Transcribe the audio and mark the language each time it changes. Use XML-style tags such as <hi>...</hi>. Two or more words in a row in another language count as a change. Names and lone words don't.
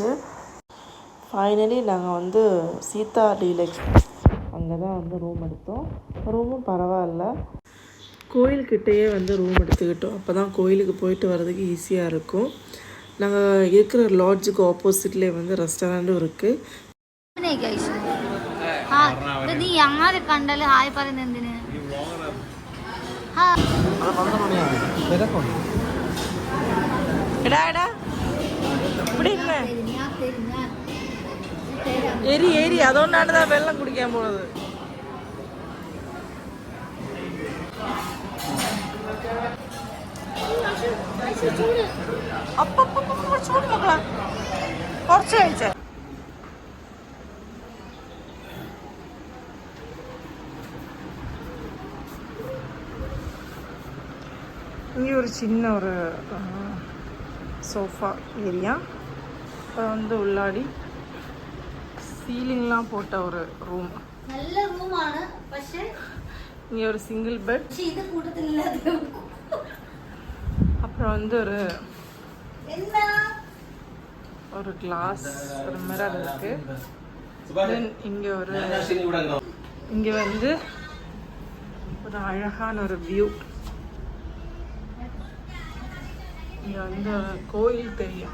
<ta>ஃபைனலி நாங்கள் வந்து சீதா டீலக்ஸ் அங்கே தான் வந்து ரூம் எடுத்தோம். ரூமும் பரவாயில்ல. கோயில்கிட்டேயே வந்து ரூம் எடுத்துக்கிட்டோம். அப்போ தான் கோயிலுக்கு போயிட்டு வர்றதுக்கு ஈஸியாக இருக்கும். நாங்கள் இருக்கிற லாட்ஜுக்கு ஆப்போசிட்லேயே வந்து ரெஸ்டாரண்ட்டும் இருக்குது.</ta> <ml>നീ ആരെ കണ്ടാലും ഹായ് പറയുന്നത് എന്തിന്? എടാ എടാ ഇവിടെ ഇരുന്നേ. എരി എരി അതുകൊണ്ടാണ് ഞാൻ വെള്ളം കുടിക്കാൻ പോണത്. അപ്പൊ ചൂട് മക്കളാ കുറച്ച് കഴിച്ചേ.</ml> <ta>இங்கே ஒரு சின்ன ஒரு சோஃபா ஏரியா. அப்புறம் வந்து உள்ளாடி சீலிங்லாம் போட்ட ஒரு ரூம்.</ta> <ml>നല്ല റൂമാണ്. പക്ഷേ</ml> <ta>இங்கே ஒரு சிங்கிள் பெட்.</ta> <ml>ഇത് കൂട്ടത്തിലില്ലാതെ</ml> <ta>அப்புறம் வந்து</ta> <ml>എന്താ</ml> <ta>ஒரு கிளாஸ் ஒரு மிரர் இருக்கு. தென் இங்கே இங்கே வந்து ஒரு அழகான ஒரு வியூ. இங்கே வந்து கோயில் தெரியும்.</ta>